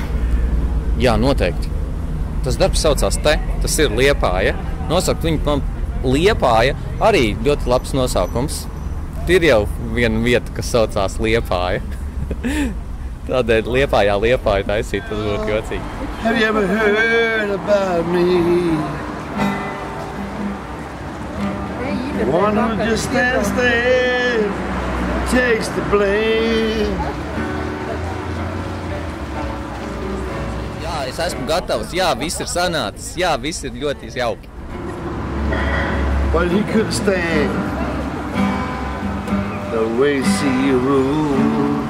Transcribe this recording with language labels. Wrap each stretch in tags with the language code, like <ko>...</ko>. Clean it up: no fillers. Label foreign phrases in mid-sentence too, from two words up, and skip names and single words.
<lv>Jā, noteikti. Tas darbs saucās Te, tas ir Liepāja. Nosaukt viņu man Liepāja arī ļoti labs nosaukums. Ir jau viena vieta, kas saucās Liepāja. Tādēļ Liepāja taisīt, tas būtu jocīgi.</lv> <en>Have you ever heard about me? One who just stands there, takes the blame.</en> <lv>Jā, es esmu gatavs. Jā, viss ir sanācis. Jā, viss ir ļoti jauki.</lv> <en>But he couldn't stand the way she ruled.</en>